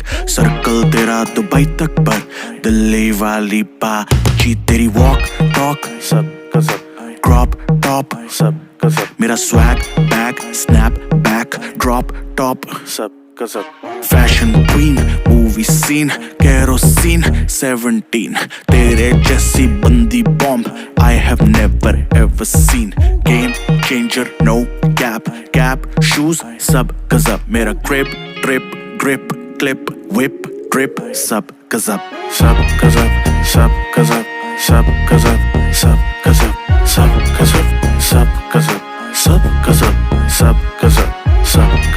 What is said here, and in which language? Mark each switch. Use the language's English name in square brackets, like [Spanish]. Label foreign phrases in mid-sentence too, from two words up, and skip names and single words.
[Hindi] सर्कल तेरा दुबई तक पर दिल्ली वाली बाजी तेरी [English] walk talk [Hindi] सब का सब [English] crop top [Hindi] सब का सब [English] मेरा swag bag snap back drop top [Hindi] सब का सब [English] fashion queen movie scene [Hindi] केरोसिन 17 तेरे जैसी बंदी बॉम्ब [English] I have never ever seen game changer no gap shoes [Hindi] सब गजब मेरा [English] grip drip grip clip whip drip [Hindi] सब गजब सब गजब सब गजब सब गजब सब गजब सब गजब सब गजब सब गजब सब गजब सब